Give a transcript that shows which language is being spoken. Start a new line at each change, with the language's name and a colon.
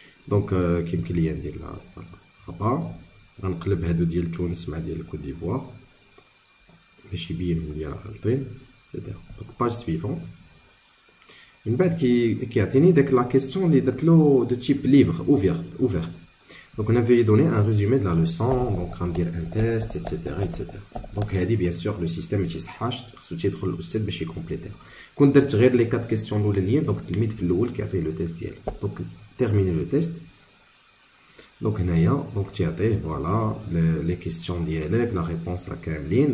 Arabic: Donc كيمكن ليا ندير خطا. غنقلب هادو ديال تونس مع ديال الكوت ديفوار باش يبين ليا راه غلطين. دونك باج سويفونت. من بعد كيعطيني داك لا كيسيون اللي درت له دو تيب ليبر اوفيرت.
French: Donc on avait donné un résumé de la leçon, donc on va dire un test, etc. Donc bien sûr le système est
Arabic: يصحاش خصو تيدخل الاستاذ باش يكومبليتي. كون درت غير لي 4 كيسيون الاولانيين دونك التلميذ في الاول كيعطيه لو تيست ديالو. دونك تيرميني لو تيست. دونك هنايا دونك تيعطيه فوالا لي كيسيون ديالك لا ريبونس راه كاملين.